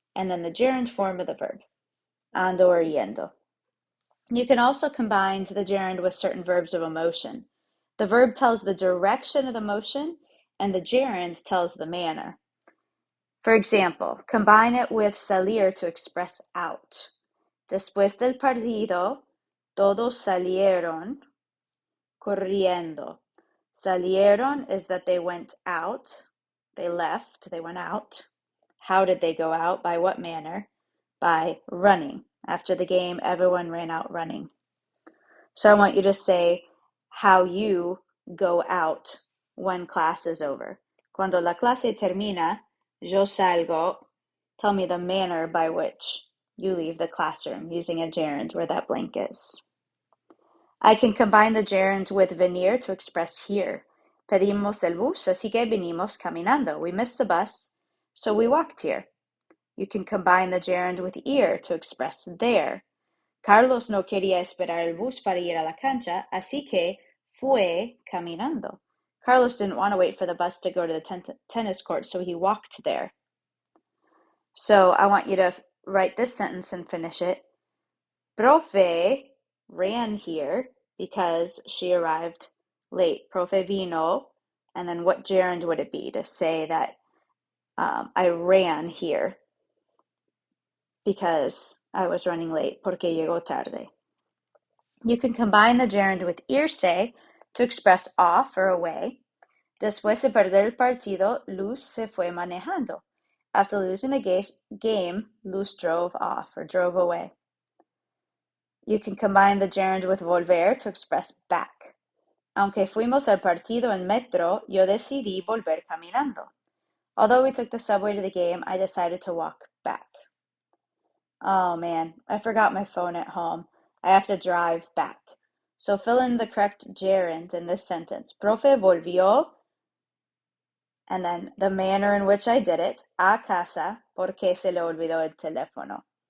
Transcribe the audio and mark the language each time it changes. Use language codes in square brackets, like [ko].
[en] And then the gerund form of the verb, ando or yendo. You can also combine the gerund with certain verbs of emotion. The verb tells the direction of the motion, and the gerund tells the manner. For example, combine it with salir to express out. [es] Después del partido, todos salieron corriendo. [en] Salieron is that they went out, they left, they went out. How did they go out? By what manner? By running. After the game, everyone ran out running. So I want you to say how you go out when class is over. [es] Cuando la clase termina, yo salgo. [en] Tell me the manner by which you leave the classroom using a gerund where that blank is. I can combine the gerund with venir to express here. [es] Pedimos el bus, así que vinimos caminando. [en] We missed the bus, so we walked here. You can combine the gerund with ir to express there. [es] Carlos no quería esperar el bus para ir a la cancha, así que fue caminando. [en] Carlos didn't want to wait for the bus to go to the tennis court, so he walked there. So I want you to write this sentence and finish it. Profe ran here because she arrived late. [es] Profe vino, [en] and then what gerund would it be to say that I ran here because I was running late, [es] porque llegó tarde. [en] You can combine the gerund with irse to express off or away. [es] Después de perder el partido, Luz se fue manejando. [en] After losing the game, Luz drove off or drove away. You can combine the gerund with volver to express back. [es] Aunque fuimos al partido en metro, yo decidí volver caminando. [en] Although we took the subway to the game, I decided to walk back. Oh man, I forgot my phone at home. I have to drive back. So fill in the correct gerund in this sentence. [es] Profe volvió, [en] and then the manner in which I did it, [es] a casa, porque se le olvidó el teléfono.